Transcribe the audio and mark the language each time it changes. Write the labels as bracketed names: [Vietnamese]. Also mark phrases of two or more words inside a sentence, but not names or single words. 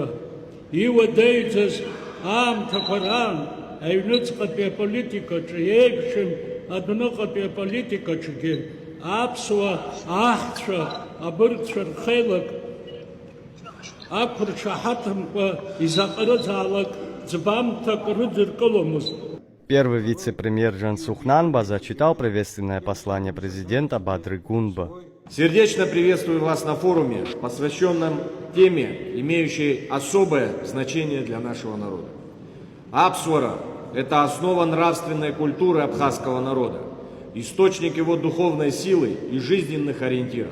[Abkhazian] Иуадаҩӡаз аамҭақәа раан аҩныҵҟатәи аполитикаҿы еиԥшын адәныҟатәи аполитикаҿгьы аԥсуа аҳцәа абыргцәа рхеилак ақәыршаҳаҭымкәа изаҟарыӡаалак ӡбамҭак рыдыркыломызт. [Russian] Первый вице-премьер Жан Сухнанба зачитал приветственное послание президента Бадры Гунба. Сердечно приветствую вас на форуме, посвященном теме, имеющей особое значение для нашего народа. Апсуара – это основа нравственной культуры абхазского народа, источник его духовной силы и жизненных ориентиров.